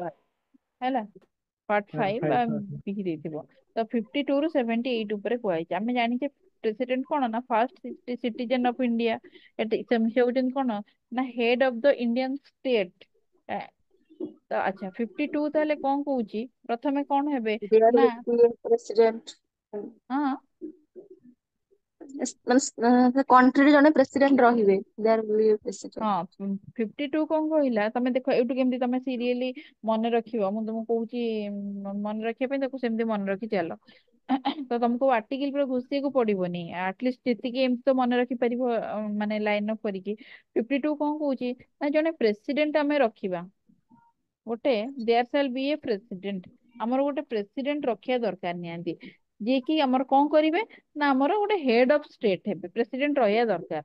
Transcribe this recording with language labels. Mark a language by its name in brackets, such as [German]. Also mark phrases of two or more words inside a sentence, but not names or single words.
[Odia] ହେଲା। ପାର୍ଟ 5 ବିକି ଦେଇଥିବ। ତ 52 ରୁ 78 ଉପରେ କୁହାଯାଇଛି। ଆମେ ଜାଣିଛେ ପ୍ରେସିଡେଣ୍ଟ କଣ ନା [English] first citizen of India. [Odia] ସେ ହଉଛନ୍ତି କଣ ନା [English] head of the Indian state. [Odia] ତ ଆଚ୍ଛା 52 ତାହେଲେ କଣ କହୁଛି ପ୍ରଥମେ କଣ ହେବେ [English] there [Odia] ନା [English] will be a president [Odia] ହଁ ମାନେ କଣ୍ଟ୍ରିରେ ଜଣେ ପ୍ରେସିଡେଣ୍ଟ ରହିବେ, [English] there will be a president. [Odia] ହଁ 52 କଣ କହିଲା ତମେ ଦେଖ ଏଇଠୁ କେମିତି ତମେ ସିରିଏଲି ମନେ ରଖିବ। ମୁଁ ତମକୁ କହୁଛି ମନେ ରଖିବା ପାଇଁ, ତାକୁ ସେମିତି ମନେ ରଖି ଚାଲ। ତ ତମକୁ ଆର୍ଟିକଲ ପୁରା ଘୋଷିବାକୁ ପଡିବନି, ଆଟଲିଷ୍ଟ ଯେତିକି ଏମିତି ତ ମନେ ରଖିପାରିବ ମାନେ [English] line of [Odia] କରିକି। 52 କଣ କହୁଛି ନା ଜଣେ ପ୍ରେସିଡେଣ୍ଟ ଆମେ ରଖିବା, ଗୋଟେ [English] there shall be a president, [Odia] ଆମର ଗୋଟେ ପ୍ରେସିଡେଣ୍ଟ ରଖିବା ଦରକାର ନିହାତି, ଯିଏ କି ଆମର କଣ କରିବେ ନା ଆମର ଗୋଟେ [English] head of state [Odia] ହେବେ, ପ୍ରେସିଡେଣ୍ଟ ରହିବା ଦରକାର।